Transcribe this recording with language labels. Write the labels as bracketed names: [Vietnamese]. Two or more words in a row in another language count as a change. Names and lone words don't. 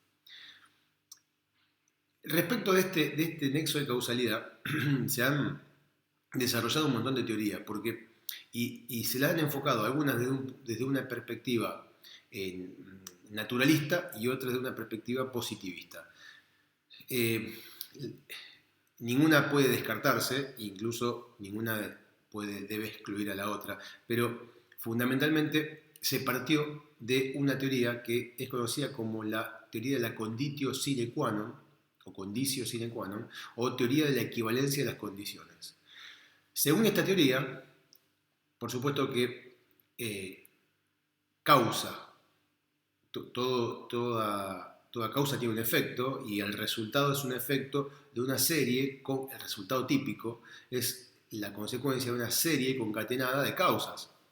[Spanish] Respecto de este nexo de causalidad, se han desarrollado un montón de teorías, y se la han enfocado algunas desde una perspectiva naturalista y otras de una perspectiva positivista. Eh, Ninguna puede descartarse, incluso ninguna debe excluir a la otra, pero fundamentalmente se partió de una teoría que es conocida como la teoría de la [Latin] conditio sine qua non, [Spanish] o [Latin] condicio sine qua non, [Spanish] o teoría de la equivalencia de las condiciones. Según esta teoría, por supuesto que causa, toda causa tiene un efecto y el resultado es un efecto de una serie, el resultado típico es la consecuencia de una serie concatenada de causas.